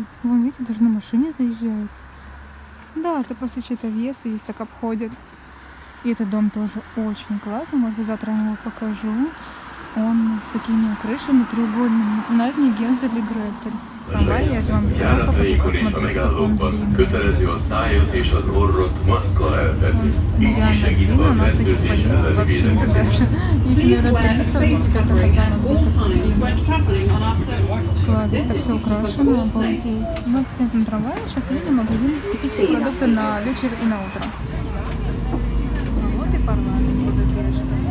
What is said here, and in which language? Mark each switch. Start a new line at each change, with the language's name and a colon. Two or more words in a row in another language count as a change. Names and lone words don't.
Russian: Вон, видите, даже на машине заезжает. Да, это просто чей-то въезд, и здесь так обходят. И этот дом тоже очень классный. Может быть, завтра я его покажу. Он с такими крышами треугольными. Напоминает мне Гензель и Гретель. Трамвай, я же вам взяла, посмотрите, как он длинный.
Hungarian: Kötelezi a szájat és az orrot maszkkal elfedni.
Russian: Он
Hungarian: Így
Russian: реально
Hungarian: segít
Russian: длинный,
Hungarian: a
Russian: у нас таких
Hungarian: fertőzés
Russian: подъездов
Hungarian: elleni
Russian: вообще никогда
Hungarian: védekezésben.
Russian: же. Если, наверное, 300 вместе, как-то хотя у нас будет такой длинный. Класс, здесь так все украшено, обалдеть. Мы в центре трамвая сейчас едем в магазин купить себе продукты на вечер и на утро. Вот и парламент Будапешта.